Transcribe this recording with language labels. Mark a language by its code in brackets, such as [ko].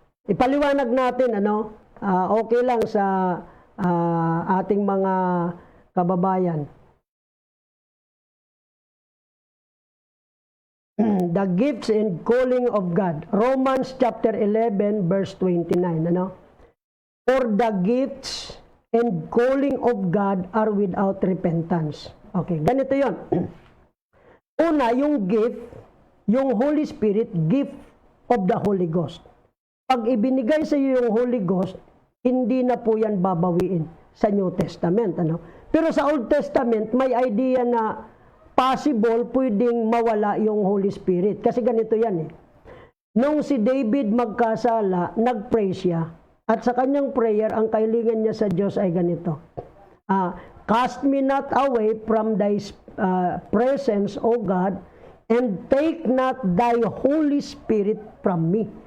[tl] Ipaliwanag natin, okay lang sa ating mga kababayan. [en] The gifts and calling of God. Romans chapter 11 verse 29, For the gifts and calling of God are without repentance. [tl] Okay, ganito 'yon. Una, yung gift, yung Holy Spirit, gift of the Holy Ghost. Pag ibinigay sa iyo yung Holy Ghost, hindi na po yan babawiin sa New Testament. Pero sa Old Testament, may idea na possible pwedeng mawala yung Holy Spirit. Kasi ganito yan nung si David magkasala, nag-pray siya. At sa kanyang prayer, ang kahilingan niya sa Diyos ay ganito. [en] Cast me not away from thy presence, O God, and take not thy Holy Spirit from me.